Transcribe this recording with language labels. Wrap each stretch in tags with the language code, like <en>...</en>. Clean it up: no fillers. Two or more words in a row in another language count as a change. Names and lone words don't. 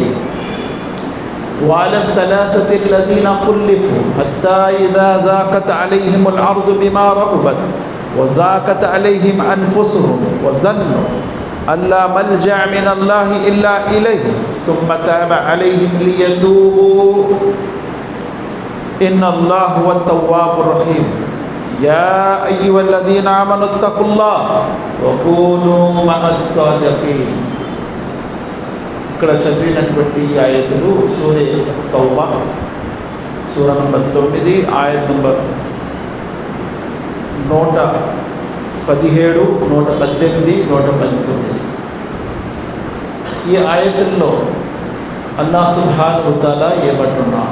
<ar>وعلى الثلاثة الذين خلفوا حتى إذا ضاقت عليهم الأرض بما رحبت وضاقت عليهم أنفسهم وظنوا أن لا ملجأ من الله إلا إليه ثم تاب عليهم ليتوبوا إن الله هو التواب الرحيم. يا أيها الذين آمنوا اتقوا الله وكونوا مع الصادقين.</ar> <te>ఇక్కడ చదివినటువంటి ఆయతులు సూరే తౌబా సూర నంబర్ 9 ఆయత్ నంబర్ 117, 118, 119. ఈ ఆయతుల్లో అల్లాహ్</te> <ar>سبحانه وتعالى</ar> <te>ఏమంటున్నారు?</te>